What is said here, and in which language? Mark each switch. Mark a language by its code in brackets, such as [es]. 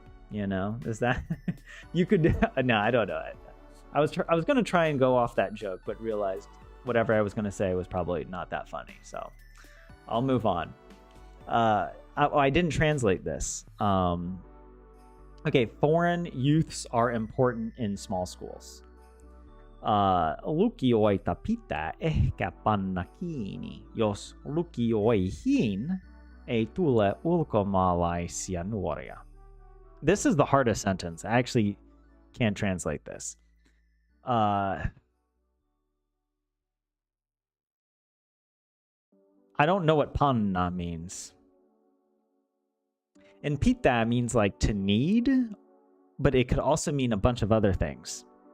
[en] You know, is that you could? No, I don't know. I was gonna try and go off that joke, but realized whatever I was gonna say was probably not that funny. So I'll move on. I didn't translate this. Okay, foreign youths are important in small schools. [fi] Lukioita pitää ehkä panna kiinni, jos lukioihin ei tule ulkomaalaisia nuoria. [en] This is the hardest sentence. I actually can't translate this. I don't know what panna means. And pita means like to need, but it could also mean a bunch of other things.